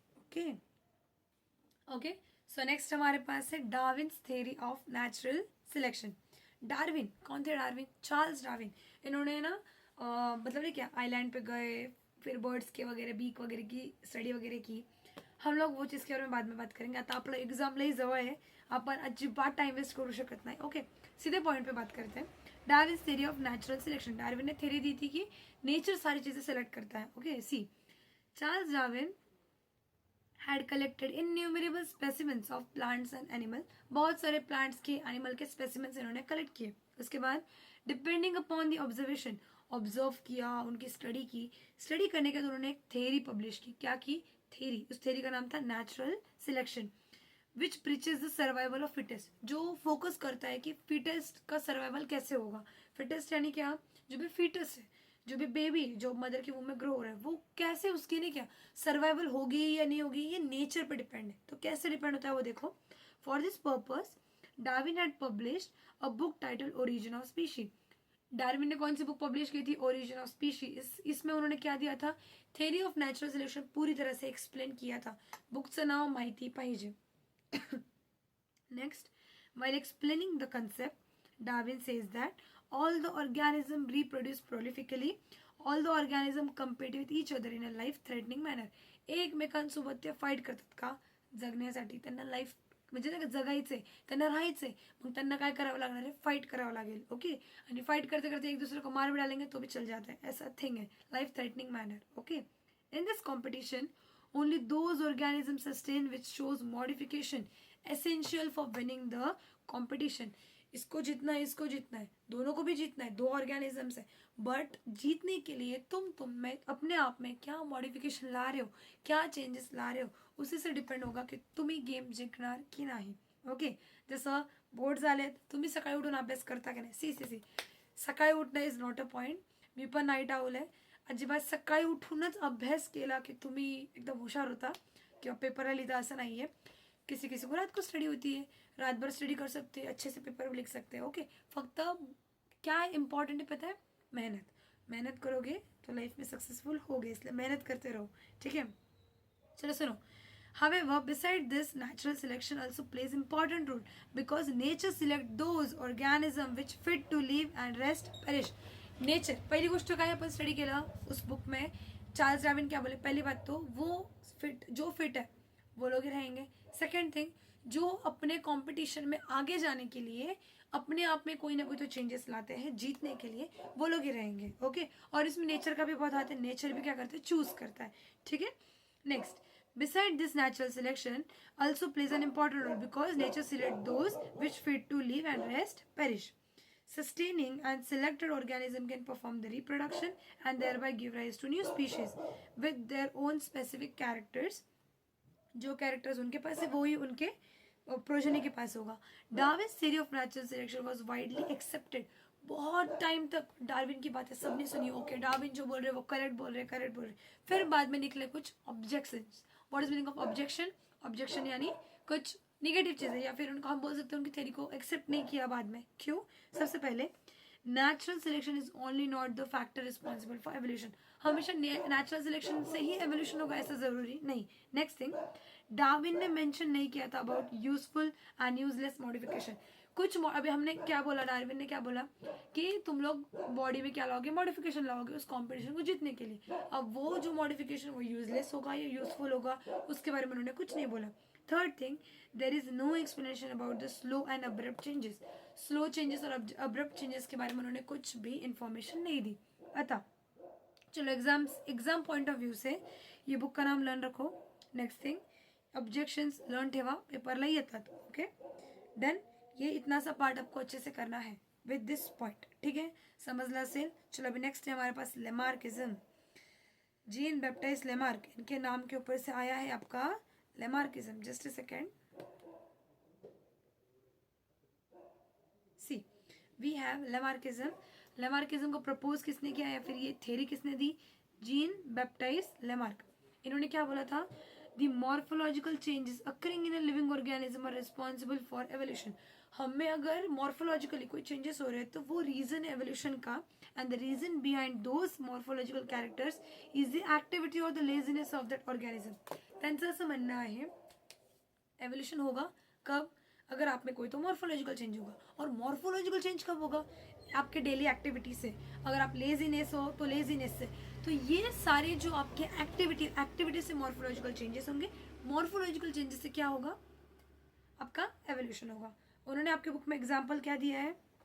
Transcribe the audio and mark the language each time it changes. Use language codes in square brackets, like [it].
[hi] Okay okay, so next हमारे पास है Darwin's theory of natural selection. Darwin कौन थे, डार्विन, चार्ल्स डार्विन. इन्होंने ना मतलब ये क्या, आइलैंड पे गए, फिर बर्ड्स के वगैरह बीक वगैरह की स्टडी वगैरह की. हम लोग वो चीज़ के बारे में बाद में बात करेंगे. [mr] आता आपलं एक्झाम लई जवळ आहे, आपण अजिबात टाइम वेस्ट करू शकत नाही. [hi] ओके, सीधे पॉइंट पे बात करते हैं. Darwin's theory of natural selection. Darwin ने थ्योरी दी थी कि नेचर सारी चीज़ें सेलेक्ट करता है. [en] Okay, see, Charles Darwin had collected innumerable specimens of plants and animal. [hi] बहुत सारे plants के, animal के specimens इन्होंने collect किए. उसके बाद [en] depending upon the observation, [hi] observe किया, उनकी study की, study करने के बाद उन्होंने एक theory publish की. क्या की theory, उस theory का नाम था natural selection, [en] which preaches the survival of fittest. [hi] जो focus करता है कि fittest का survival कैसे होगा. fittest यानी क्या, जो भी fetus है, जो भी बेबी जो मदर के वूम में ग्रो हो रहा है, वो कैसे उसकी नहीं क्या सर्वाइवल होगी या नहीं होगी, ये नेचर पे डिपेंड है. तो कैसे डिपेंड होता है वो देखो. [en] For this purpose Darwin had published a book title origin of species. [hi] Darwin ने कौन सी बुक पब्लिश की थी, ओरिजिन ऑफ स्पीशी. इसमें उन्होंने क्या दिया था, थ्योरी ऑफ नेचुरल सिलेक्शन पूरी तरह से एक्सप्लेन किया था. [mr] बुकचं नाव माहिती पाहिजे. [en] Next, while explaining the concept, Darwin says that all the organisms reproduce prolifically, all the organisms compete with each other in a life-threatening manner. [mr] एकमेकांसोबत ते फाईट करतात का, जगण्यासाठी. त्यांना लाईफ म्हणजे नाही का जगायचंय, त्यांना राहायचंय, मग त्यांना काय करावं लागणार आहे, फाईट करावं लागेल. [hi] ओके, आणि फाईट करते करते एक दूसरे को मार भी डालेंगे तो भी चल जाता है, ऐसा थिंग है, life threatening manner. [en] Okay, in this competition only those organisms sustain which shows modification essential for winning the competition. [hi] इसको जीतना है, इसको जीतना है, दोनों को भी जीतना है, दो ऑर्गेनिजम्स है. बट जीतने के लिए तुम में अपने आप में क्या मॉडिफिकेशन ला रहे हो, क्या चेंजेस ला रहे हो, उसी से डिपेंड होगा की [mr] तुम्ही गेम जिंकणार की नाही. ओके, जसं बोर्ड झाले, तुम्ही सकाळी उठून अभ्यास करता की नाही. सी सकाळी उठणं [en] Is not a point. [mr] मी पण नाईट आउल आहे. अजिबात सकाळी उठूनच अभ्यास केला की तुम्ही एकदम हुशार होता किंवा पेपरला लिहिता असं नाही आहे. [hi] किसी किसी को रात को स्टडी होती है, रात भर स्टडी कर सकते हैं, अच्छे से पेपर लिख सकते हैं. ओके, फक्त क्या इंपॉर्टेंट है पता है, मेहनत. मेहनत करोगे तो लाइफ में सक्सेसफुल होगे, इसलिए मेहनत करते रहो, ठीक है। चलो सुनो, [en] however beside this natural selection also plays important role because nature select those organism which fit to live and rest perish. [mr] Nature पहिली गोष्ट काय आपण स्टडी केलं [hi] उस बुक में, चार्ल्स डार्विन क्या बोले, पहली बात तो वो फिट, जो फिट है वो लोग ही रहेंगे। सेकेंड थिंग, जो अपने कंपटीशन में आगे जाने के लिए अपने आप में कोई ना कोई तो चेंजेस लाते हैं जीतने के लिए, वो लोग ही रहेंगे, ओके। और इसमें नेचर का भी बहुत हाथ है, नेचर भी क्या करता है, चूज करता है, ठीक है। [en] Next, beside this natural selection also plays an important role because nature select those which fit to live and rest perish. Sustaining and selected organism can perform the reproduction and thereby give rise to new species with their own specific characters. [hi] जो characters उनके पास है वो ही उनके progeny के पास होगा। [en] Darwin theory of natural selection was widely accepted. [hi] बहुत time तक Darwin की बातें सबने सुनी, ओके डार्विन जो बोल रहे वो करेक्ट बोल रहे, करेक्ट बोल रहे। फिर बाद में निकले कुछ objections. [en] What is meaning of objection? [hi] Objection यानी कुछ निगेटिव चीजें, या फिर उनको हम बोल सकते हैं उनकी थ्योरी को एक्सेप्ट नहीं किया बाद में। क्यों? सबसे पहले [en] Natural selection is only not the factor responsible for evolution. [hi] हमेशा नेचुरल सिलेक्शन से ही एवोल्यूशन होगा ऐसा जरूरी नहीं। नेक्स्ट थिंग, डार्विन ने मेंशन नहीं किया था [en] About useful and useless modification. [hi] कुछ अभी हमने क्या बोला, डार्विन ने क्या बोला कि तुम लोग बॉडी में क्या लाओगे, मॉडिफिकेशन लाओगे उस कॉम्पिटिशन को जीतने के लिए। अब वो जो मॉडिफिकेशन वो यूजलेस होगा या यूजफुल होगा उसके बारे में उन्होंने कुछ नहीं बोला। [en] Third thing, there is no explanation about the slow and abrupt changes. [hi] Slow changes और अब्रप्ट चेंजेस के बारे में उन्होंने कुछ भी इंफॉर्मेशन नहीं दी। अतः चलो एग्जाम पॉइंट ऑफ व्यू से ये बुक का नाम लर्न रखो। [mr] नेक्स्ट थिंग, ऑब्जेक्शंस लर्न ठेवा, पेपरला येतात, ओके डन। [hi] ये इतना सा पार्ट आपको अच्छे से करना है विद दिस पॉइंट, ठीक है, [mr] समझला असेल। [hi] चलो अभी नेक्स्ट है हमारे पास लेमार्किज्म। जीन बैप्टाइज लेमार्क, इनके नाम के ऊपर से आया है आपका Lamarckism. [en] Just a second, see we have Lamarckism. [hi] Lamarckism को प्रपोज किसने किया या फिर ये थ्योरी किसने दी? Gene baptise Lamarck. इन्होंने क्या बोला था? [en] The morphological changes occurring in a living organism are responsible for evolution. [hi] हमें अगर मॉर्फोलॉजिकली कोई चेंजेस हो रहे हैं तो वो रीजन है एवोल्यूशन का, [en] And the reason behind those morphological characters is the activity और the laziness of that organism. [mr] त्यांचं असं म्हणणं आहे [hi] एवोल्यूशन होगा कब? अगर आप में कोई तो मॉर्फोलॉजिकल चेंज होगा, और मॉर्फोलॉजिकल चेंज कब होगा? आपके डेली एक्टिविटी से। अगर आप लेजीनेस हो तो लेजीनेस से। तो ये सारे जो आपके एक्टिविटी से मॉर्फोलॉजिकल चेंजेस होंगे, मॉर्फोलॉजिकल चेंजेस से क्या होगा? आपका एवोल्यूशन होगा। उन्होंने आपके बुक में एग्जाम्पल क्या दिया है?